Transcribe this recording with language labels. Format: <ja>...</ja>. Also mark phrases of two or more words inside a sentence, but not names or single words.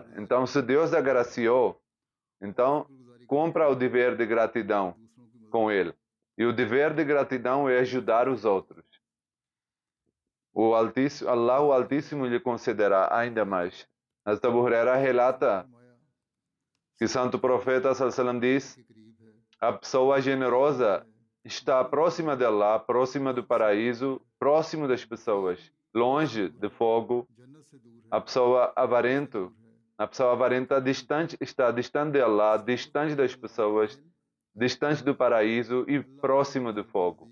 <pt>Então, se Deus agraciou, então cumpra o dever de gratidão com Ele. E o dever de gratidão é ajudar os outros. Allah, o Altíssimo, lhe concederá ainda mais. Hazrat Abu Huraira relata que o Santo Profeta</pt> <ar>صلى الله عليه وسلم</ar> <pt>diz: a pessoa generosa está próxima de Allah, próxima do paraíso, próximo das pessoas, longe do fogo. A pessoa avarenta está distante de Allah, distante das pessoas, distante do paraíso e próximo do fogo.</pt>